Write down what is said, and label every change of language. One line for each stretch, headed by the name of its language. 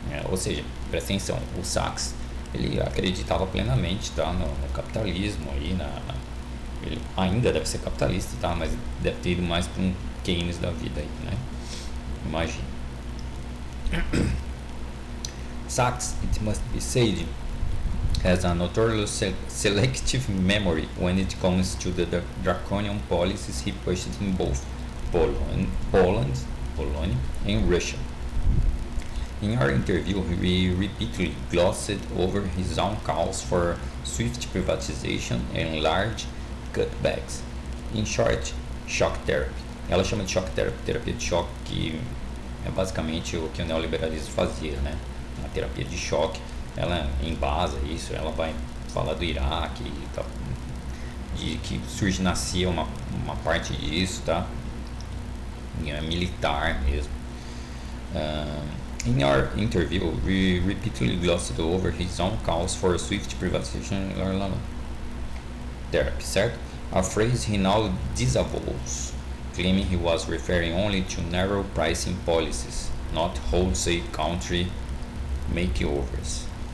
Portuguese: Ou seja, presta atenção, o Sachs ele acreditava plenamente, tá, no capitalismo aí, ele ainda deve ser capitalista, tá, mas deve ter ido mais para um Keynes da vida aí, né? Imagina.
English: Sachs, it must be said, has a notorious selective memory when it comes to the draconian policies he pushed in both Poland and Russia. In our interview, he repeatedly glossed over his own calls for swift privatization and large cutbacks. In short, shock therapy.
Portuguese: Ela chama de shock therapy, terapia de choque, que é basicamente o que o neoliberalismo fazia, né? A terapia de choque, ela embasa isso, ela vai falar do Iraque, tá? De que nascia uma parte disso, tá? Militar mesmo.
English: In our interview, we repeatedly glossed over his own calls for swift privatization therapy, certo? A phrase he now disavows, claiming he was referring only to narrow pricing policies, not wholesale country makeovers.